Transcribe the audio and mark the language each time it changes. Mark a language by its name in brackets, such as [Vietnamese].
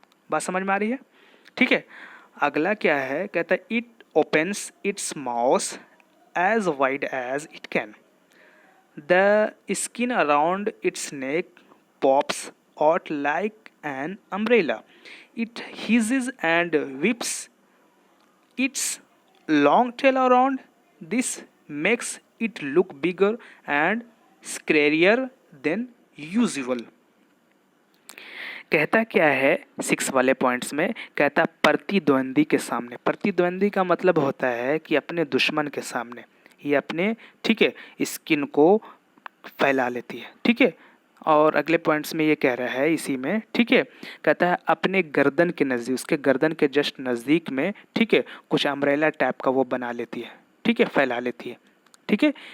[Hindi] बात समझ में आ रही है, ठीक है। अगला क्या है, कहता है [English] It opens its mouth as wide as it can, the skin around its neck pops out like an umbrella, it hisses and whips its long tail around. This makes it look bigger and scarier than usual. [Hindi] कहता क्या है 6 वाले points में, कहता प्रतिद्वंदी के सामने। प्रतिद्वंदी का मतलब होता है कि अपने दुश्मन के सामने ये अपने, ठीक है, स्किन को फैला लेती है, ठीक है। और अगले पॉइंट्स में ये कह रहा है इसी में, ठीक है, कहता है अपने गर्दन के नज़दीक, उसके गर्दन के जस्ट नज़दीक में, ठीक है, कुछ अम्ब्रेला टाइप का वो बना लेती है, ठीक है, फैला लेती है, ठीक है।